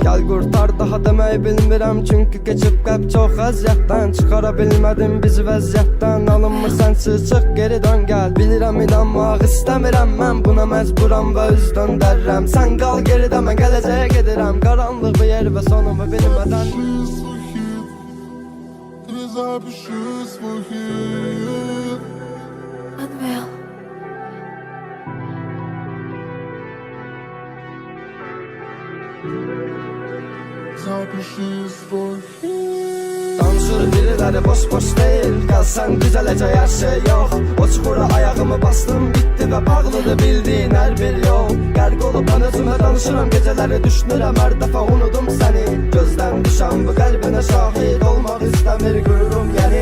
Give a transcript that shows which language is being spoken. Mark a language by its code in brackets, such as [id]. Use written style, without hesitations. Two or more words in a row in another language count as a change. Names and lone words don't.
[az] Gəl qurtar daha demək bilmirəm. Çünki keçib qəlb çox əziyyətdən. Çıxara bilmədim bizi vəziyyətdən. Alınmır sənsiz çıx geri dön gəl. Bilirəm inanmaq istəmirəm mən. Buna məcburam və üz döndərrəm. Sən qal geridə mən gələcəyə gedirəm. Qaranlıq bir yer və sonumu bilmədən. [ru] Запиши свой хит. Unreal. Запиши свой хит. [az] Danışır biriləri boş deyil, gəlsən düzələcək hər şey yox. O çuxura ayağımı bastım, bitdi və bağlıdır bildiyin hər bir yol. Qərq olub mən özümə danışıram, gecələri düşünürəm hər dəfə unudum səni. Gözdən düşən bu qəlbinə şahid olmaq istəmir qürurum yəni.